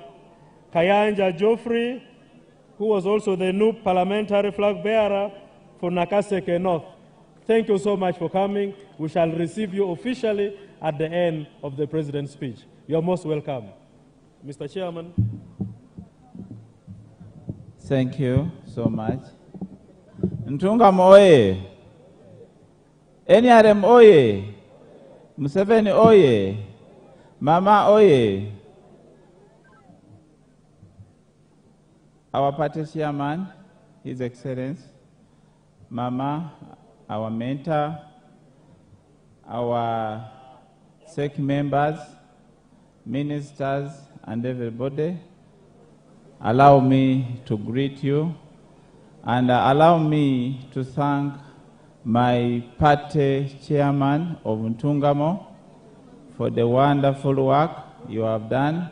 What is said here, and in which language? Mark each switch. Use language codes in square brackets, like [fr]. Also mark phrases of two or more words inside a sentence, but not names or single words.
[en] Kayanja Joffrey, who was also the new parliamentary flag bearer for Nakaseke North. Thank you so much for coming. We shall receive you officially at the end of the President's speech. You are most welcome. Mr. Chairman. Thank you so much. Ntungamo oye! NRM oye! Museveni oye! Mama oye! Our party chairman, His Excellency, Mama, our mentor, our SEC members, ministers, and everybody, allow me to greet you and allow me to thank my party chairman of Ntungamo for the wonderful work you have done.